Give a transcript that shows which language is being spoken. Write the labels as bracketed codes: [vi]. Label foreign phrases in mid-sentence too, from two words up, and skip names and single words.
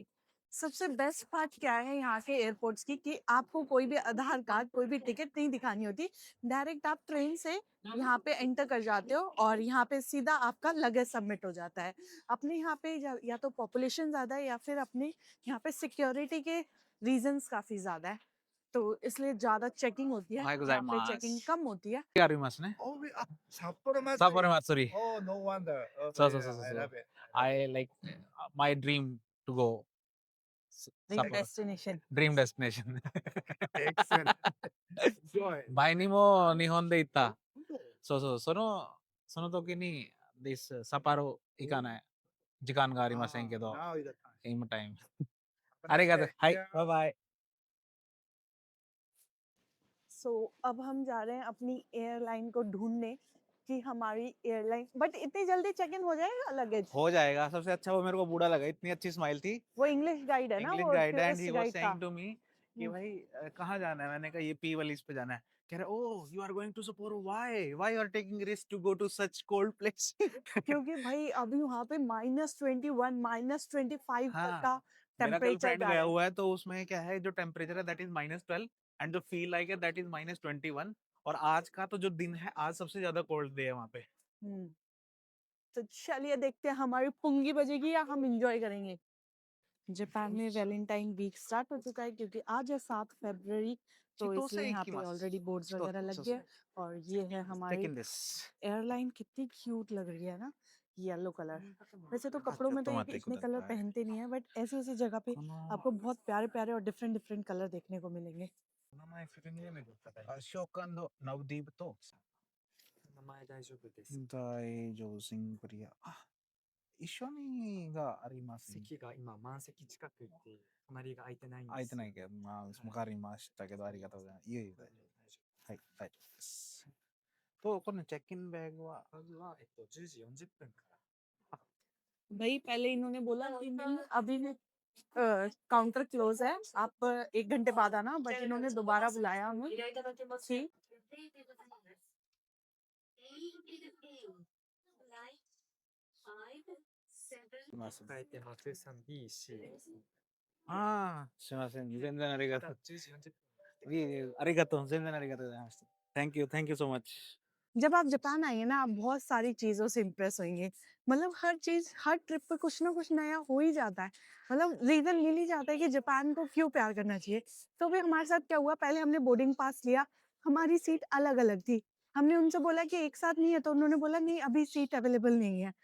[hi] सबसे बेस्ट बात क्या है यहाँ के एयरपोर्ट्स की, कि आपको कोई भी आधार कार्ड, कोई भी टिकट नहीं दिखानी होती। डायरेक्ट आप ट्रेन से यहाँ पे एंटर कर जाते हो और यहाँ पे सीधा आपका [en] luggage submit [hi] हो जाता है। अपने यहाँ पे या तो पॉपुलेशन ज्यादा है, या फिर अपने यहाँ पे सिक्योरिटी के रीजंस काफी ज्यादा है, तो इसलिए ज्यादा चेकिंग होती है। [ja] おはようござい [hi] यहाँ पे [ja] ま [hi] चेकिंग [ja] す。 [hi] कम होती है। [ja] ありますね。札幌祭り。札幌祭り。 [en] Oh, no wonder. Oh, [ja] そうそう [en] yeah, [ja] そうそう [en] I [ja] そう。 [en] love it. I like my dream to go ड्रीम 札幌 डेस्टिनेशन। dream destination. Excellent. Enjoy. [ja] 前にも日本で行った。そうそう、その時に this 札幌行かない時間がありませんけど、 [en] Now is the time. [ja] 今タイム。 [en] Have a [ja] あり [en] nice [ja] がとう。 [en] day. [ja] はい、 [en] Yeah. [ja] バイバイ。 [hi] अब हम जा रहे हैं अपनी एयरलाइन को ढूंढने, कि हमारी एयरलाइन, बट इतनी जल्दी [en] check in [hi] हो जाएगा लगेज? हो जाएगा। सबसे अच्छा वो मेरे को बूढ़ा लगा, इतनी अच्छी स्माइल थी। वो [en] English guide [hi] है ना, इंग्लिश वो [en] guide and he [hi] टूरिस्ट वाज गाइड था। [en] saying to me [hi] कि भाई कहाँ जाना है। मैंने कहा ये पी वाली पे जाना है। कह रहे [en] oh you are going to Sapporo, why you are taking risk to go to such cold place. [hi] क्योंकि भाई अभी वहां पे -21 -25 तक हाँ, का मेरा टेम्परेचर गर्लफ्रेंड जा गया रहा है। हुआ है, तो उसमें क्या है, जो टेम्परेचर है [en] that is [hi] -12 एंड जो [en] feel like [hi] है [en] that is [hi] -21। और आज का तो जो दिन है, आज सबसे ज्यादा [en] cold day [hi] है वहाँ पे। हम्म। तो चलिए देखते हैं हमारी पुंगी बजेगी या हम एंजॉय करेंगे। जापान में [en] Valentine week [hi] स्टार्ट हो चुका है, क्योंकि आज है 7 फरवरी। तो चितो इसलिए से यहाँ पे [ja] 行きます。 [en] already boards [hi] चितो वगैरह लग [ja] そう [hi] गए [ja] そう [hi] हैं। और ये है हमारी [en] taking this. [hi] एयरलाइन। कितनी क्यूट लग रही है ना, येलो कलर। वैसे तो [ja] あ、 [hi] कपड़ों [ja] ちょっ [hi] में तो [ja] と [hi] ये [ja] 待ってく [hi] इतने [ja] だ [hi] कलर [ja] さい。 [hi] पहनते नहीं है, बट ऐसी ऐसी जगह पे [ja] この [hi] आपको बहुत प्यारे प्यारे और [en] different different color [hi] देखने को मिलेंगे। [ja] 名前フルネームで答え。あ、ショークナウディブと名前大丈夫です。大丈シンプリア。あ、一緒にがありますね。席が今満席近くで、隣が空いてないんです。空いてないけど、まあ、わかりましたけど、ありがとうございます。いえいえ、大丈夫。はい、大丈夫です。と、このチェックインバッグは、バグは、10時40分から。 [hi] भाई पहले इन्होंने बोला कि नहीं, अभी भी काउंटर क्लोज है, आप 1 घंटे बाद आना। बट इन्होंने दोबारा बुलाया हमें। ठीक। [ja] います。書いてます。3B、C。ああ、すいません。全然ありがとう。 10時40分。いえいえ、ありがとう。全然ありがとうございました。 [en] Thank you so much。 [hi] जब आप जापान आएंगे ना, आप बहुत सारी चीजों से इम्प्रेस होंगे। मतलब हर चीज, हर ट्रिप पे कुछ ना कुछ नया हो ही जाता है। मतलब रीजन मिल ही जाता है कि जापान को क्यों प्यार करना चाहिए। तो भी हमारे साथ क्या हुआ, पहले हमने [en] boarding pass [hi] लिया, हमारी सीट अलग अलग थी। हमने उनसे बोला कि एक साथ नहीं है, तो उन्होंने बोला नहीं, अभी [en] seat available [hi] नहीं है।